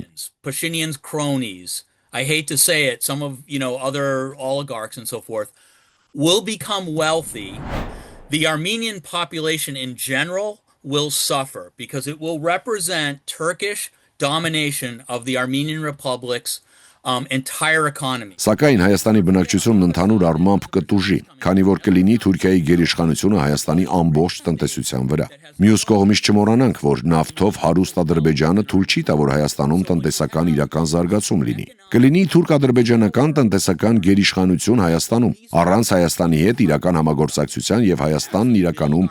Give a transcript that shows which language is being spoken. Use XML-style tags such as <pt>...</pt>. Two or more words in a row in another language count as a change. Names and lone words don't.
<en>Pashinyan's cronies, I hate to say it, some of, other oligarchs and so forth, will become wealthy. The Armenian population in general will suffer because it will represent Turkish domination of the Armenian Republic's entire economy.</en> <hy>Սակայն Հայաստանի բնակչությունն ընդհանուր առմամբ կտուժի, քանի որ կլինի Թուրքիայի գերիշխանությունը Հայաստանի ամբողջ տնտեսության վրա։ Մյուս կողմից չմոռանանք, որ նավթով հարուստ Ադրբեջանը թույլ չի տա, որ Հայաստանում տնտեսական իրական զարգացում լինի։ Կլինի թուրք-ադրբեջանական տնտեսական գերիշխանություն Հայաստանում, առանց Հայաստանի հետ իրական համագործակցության եւ Հայաստանն իրականում</hy>